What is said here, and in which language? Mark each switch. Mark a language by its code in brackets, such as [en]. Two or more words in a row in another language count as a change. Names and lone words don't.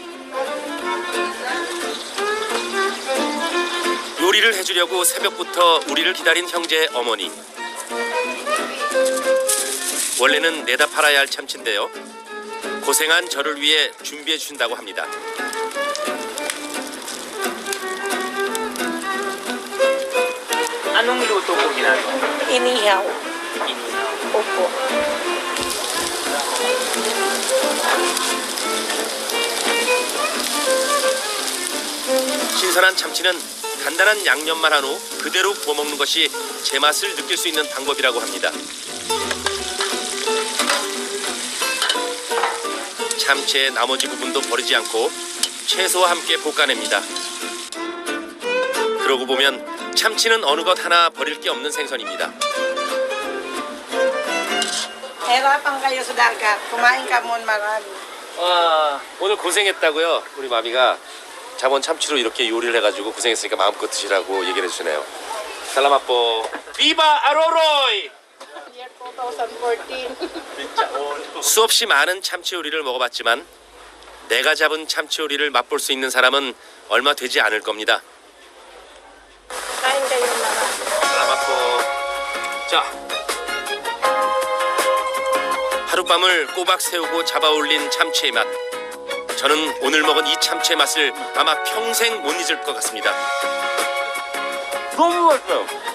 [ko] 요리를 해주려고 새벽부터 우리를 기다린 형제 어머니. 원래는 내다 팔아야 할 참치인데요. 고생한 저를 위해 준비해 주신다고 합니다. [tl] Anong luto po ginagawa? Inihaw. Opo. [ko] 신선한 참치는 간단한 양념만 한 후 그대로 구워 먹는 것이 제맛을 느낄 수 있는 방법이라고 합니다. 참치의 나머지 부분도 버리지 않고 채소와 함께 볶아냅니다. 그러고 보면 참치는 어느 것 하나 버릴 게 없는 생선입니다. [tl] Hirapan kayo sa dagat. Kumain ka mon marami. [ko] 와, 오늘 고생했다고요. 우리 마미가 잡은 참치로 이렇게 요리를 해가지고 고생했으니까 마음껏 드시라고 얘기를 해주시네요. [tl] Salamat po viva Aroroy. [en] Year 2014. [ko] 수없이 많은 참치 요리를 먹어봤지만 내가 잡은 참치 요리를 맛볼 수 있는 사람은 얼마 되지 않을 겁니다. [tl] Kain kayo marami. Salamat po. [ko] 자, 하룻밤을 꼬박 세우고 잡아올린 참치의 맛. 저는 오늘 먹은 이 참치의 맛을 아마 평생 못 잊을 것 같습니다. 너무 맛있어요.